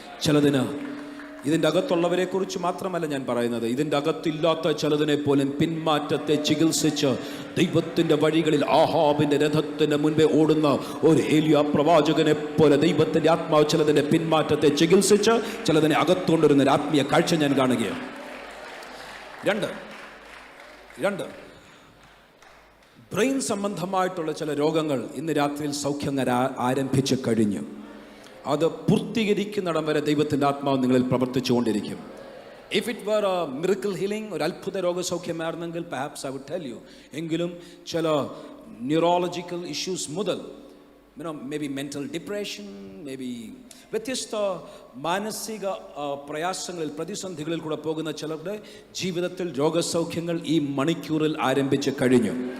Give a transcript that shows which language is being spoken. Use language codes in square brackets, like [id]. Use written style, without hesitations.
[ml] ചിലതിന് ഇതിൻ്റെ അകത്തുള്ളവരെ കുറിച്ച് മാത്രമല്ല ഞാൻ പറയുന്നത്, ഇതിൻ്റെ അകത്തില്ലാത്ത ചിലതിനെ പോലും പിന്മാറ്റത്തെ ചികിത്സിച്ച് ദൈവത്തിൻ്റെ വഴികളിൽ ആഹാബിൻ്റെ രഥത്തിന് മുൻപേ ഓടുന്ന ഒരു ഏലിയ പ്രവാചകനെ പോലെ ദൈവത്തിൻ്റെ ആത്മാവ് ചിലതിൻ്റെ പിന്മാറ്റത്തെ ചികിത്സിച്ച് ചിലതിനെ അകത്തുകൊണ്ടിരുന്ന ഒരു ആത്മീയ കാഴ്ച ഞാൻ കാണുകയാണ്. രണ്ട് ബ്രെയിൻ സംബന്ധമായിട്ടുള്ള ചില രോഗങ്ങൾ ഇന്ന് രാത്രിയിൽ സൗഖ്യങ്ങൾ ആരംഭിച്ച് കഴിഞ്ഞു. അത് പൂർത്തീകരിക്കുന്നിടം വരെ ദൈവത്തിൻ്റെ ആത്മാവ് നിങ്ങളിൽ പ്രവർത്തിച്ചുകൊണ്ടിരിക്കും. [en] If it were a miracle healing, [ml] ഒരു അത്ഭുത രോഗസൗഖ്യമായിരുന്നെങ്കിൽ [en] perhaps I would tell you. [ml] എങ്കിലും ചില ന്യൂറോളജിക്കൽ ഇഷ്യൂസ് മുതൽ [en] maybe mental depression, maybe [ml] വ്യത്യസ്ത മാനസിക പ്രയാസങ്ങളിൽ, പ്രതിസന്ധികളിൽ കൂടെ പോകുന്ന ചിലരുടെ ജീവിതത്തിൽ രോഗസൗഖ്യങ്ങൾ ഈ മണിക്കൂറിൽ ആരംഭിച്ച് കഴിഞ്ഞു.